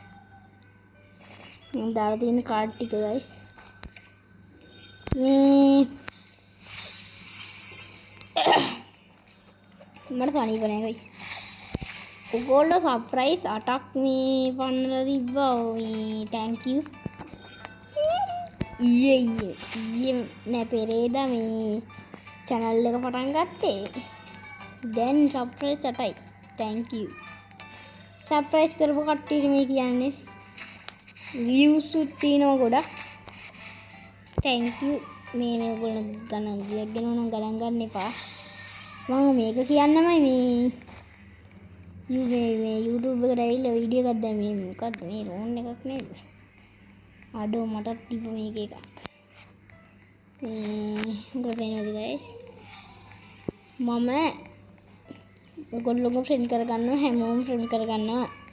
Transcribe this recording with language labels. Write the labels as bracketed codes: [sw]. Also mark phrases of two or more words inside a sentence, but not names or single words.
[si] මම දාලා තියෙන කාඩ් ටික guys. මේ මට තනිව නෑ guys. ඔයගොල්ලෝ සර්ප්‍රයිස් 8ක් මේ පන්නලා තිබ්බා. [en] මේ thank you. [si] ඊයේ නෑ පෙරේදා මේ channel එක පටන් ගත්තේ. දැන් සර්ප්‍රයිස් 8යි. [en] thank you. [si] සර්ප්‍රයිස් කරපු කට්ටියට මේ කියන්නේ views උත් තියෙනවා ගොඩක්. [en] thank you. [si] මේ ඔයගොල්ලෝ ගණන් ගන්න එපා. මම මේක කියන්නමයි මේ YouTube එකට ඇවිල්ලා වීඩියෝ එකක් දැම්මේ මේ මොකද්ද මේ රෝන් එකක් නේද අඩෝ මටත් තිබ්බ මේක එකක් උගල පේනවද guys මම ඔයගොල්ලෝව ෆ්‍රෙන්ඩ් කරගන්නවා හැමෝම ෆ්‍රෙන්ඩ් කරගන්නවා